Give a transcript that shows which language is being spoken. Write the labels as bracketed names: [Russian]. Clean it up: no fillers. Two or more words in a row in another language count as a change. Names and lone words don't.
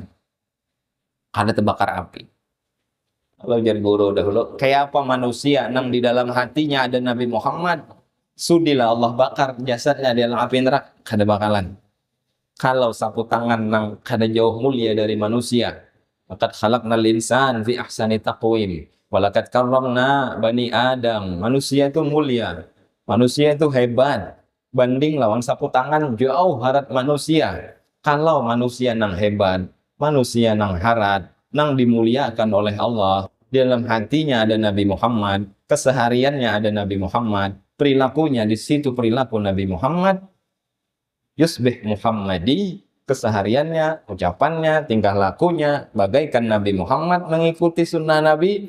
[Indonesian] Ada terbakar api. [Banjar] Kalau jadi guru dahulu, kayak apa manusia nang di dalam hatinya ada Nabi Muhammad, sudilah Allah bakar jasadnya di dalam api neraka, kada bakalan. Kalau sapu tangan nang kada jauh mulia dari manusia, [Arabic] لقد خلقنا الإنسان في أحسن تقويم ولقد كرمنا بني آدم. [Banjar] Manusia itu mulia, manusia itu hebat. Banding lawan sapu tangan jauh harat manusia. Kalau manusia nang hebat, manusia nang harat, nang dimuliakan oleh Allah, di dalam hatinya ada Nabi Muhammad, kesehariannya ada Nabi Muhammad, perilakunya di situ perilaku Nabi Muhammad, yusbih Muhammadi, kesehariannya, ucapannya, tingkah lakunya bagaikan Nabi Muhammad, mengikuti sunnah Nabi.